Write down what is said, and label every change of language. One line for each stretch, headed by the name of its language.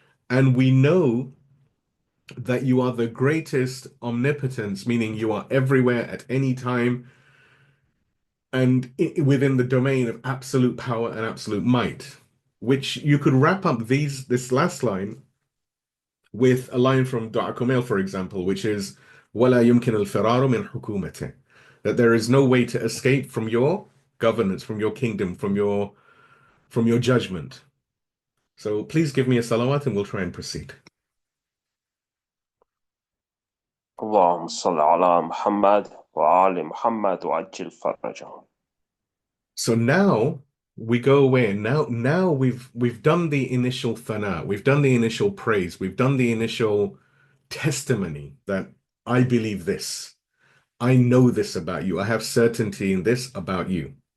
English: And we know that you are the greatest omnipotence, meaning you are everywhere at any time and within the domain of absolute power and absolute might, which you could wrap up this last line with a line from Dua Kumail, for example, which is
Arabic: وَلَا يُمْكِنُ الْفِرَارُ مِنْ حُكُومَتِهِ,
English: that there is no way to escape from your governance, from your kingdom, from your judgment. So please give me a salawat and we'll try and proceed.
Arabic: اللهم صل على محمد وآل محمد وعجل فرجهم.
English: So now we go away and now we've done the initial thana, we've done the initial praise, we've done the initial testimony that I believe this. I know this about you. I have certainty in this about you.